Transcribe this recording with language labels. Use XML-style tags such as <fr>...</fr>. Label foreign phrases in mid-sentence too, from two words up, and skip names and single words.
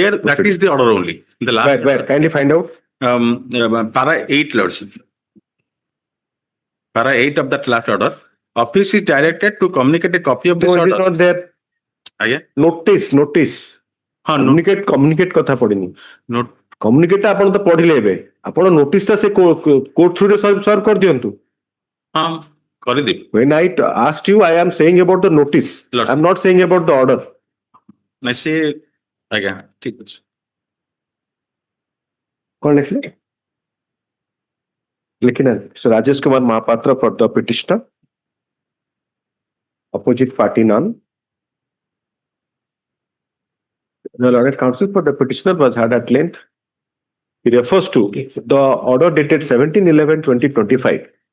<en>There, that is the order only. In the last Where? Kindly find out. Para 8, Lordship. Para 8 of that last order. Office is directed to communicate a copy of this No, it order. is not there. Aye.</en> <or>Notice. Communicate କଥା ପଡିନି.</or> <en>Note.</en> <or>Communicate ଟା ଆପଣ ତ ପଢିଲେ ଏବେ. ଆପଣ notice ଟା ସେ</or> <en>court through</en> <or>ରେ serve କରି ଦିଅନ୍ତୁ. ହଁ କରିଦେବି.</or> <en>When I asked you, I am saying about the notice. I am not saying about the order.</en> <or>ନାଇଁ ସେ ଆଜ୍ଞା ଠିକ ଅଛି. କଣ ଲେଖିଲେ? ଲେଖିନାହାନ୍ତି.</or> <en>So Rajesh Kumar Mahapatra for the petitioner. Opposite party none. The learned counsel for the petitioner was heard at length. He refers to the order dated 17/11/2025.</en>